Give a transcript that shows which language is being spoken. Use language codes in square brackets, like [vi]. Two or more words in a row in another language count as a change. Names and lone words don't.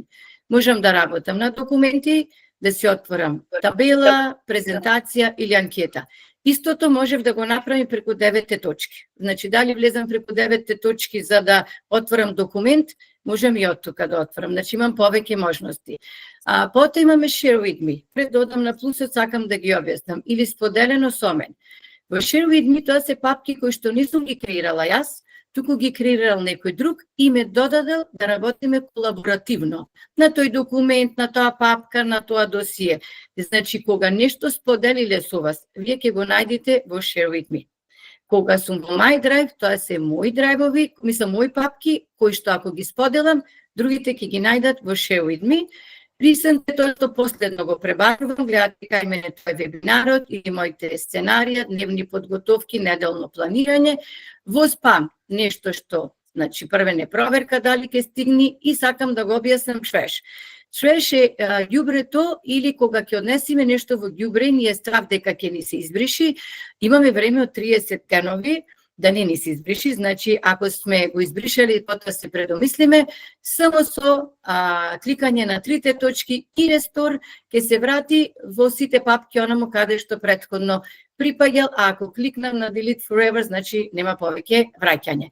[mk] Можам да работам на документи, да си отворам табела, презентација или анкета. Истото можев да го направим преку 9 точки. Значи, дали влезам преку 9 точки за да отворам документ, можам и од тука да отворам. Значи, имам повеќе можности. Потоа имаме [en] Share with me. [mk] Пред да одам на плюсот, сакам да ги објаснам. Или споделено со мен. Во [en] Share with me [mk] тоа се папки кои што не сум ги креирала јас, туку ги креирал некој друг и ме додадел да работиме колаборативно на тој документ, на тоа папка, на тоа досие. Значи, кога нешто споделиле со вас, вие ќе го најдете во [en] Share with me. [mk] Кога сум во My Drive, тоа се мои драйвови, мои папки, кои што ако ги споделам, другите ќе ги најдат во [en] Share with me. [mk] Recent е тоа што последно го пребарувам, гледате кај мене тој вебинарот или моите сценарија, дневни подготовки, неделно планирање, во спам, нешто што, значи прве не проверка дали ќе стигни и сакам да го објаснам Trash. Trash е ѓубрето или кога ќе однесиме нешто во ѓубре, ни е страв дека ќе ни се избриши, имаме време од 30 денови да не ни се избриши, значи ако сме го избришали, потоа се предомислиме, само со кликање на трите точки и рестор ќе се врати во сите папки онамо каде што претходно припаѓал, а ако кликнам на [en] Delete Forever, [mk] значи нема повеќе враќање.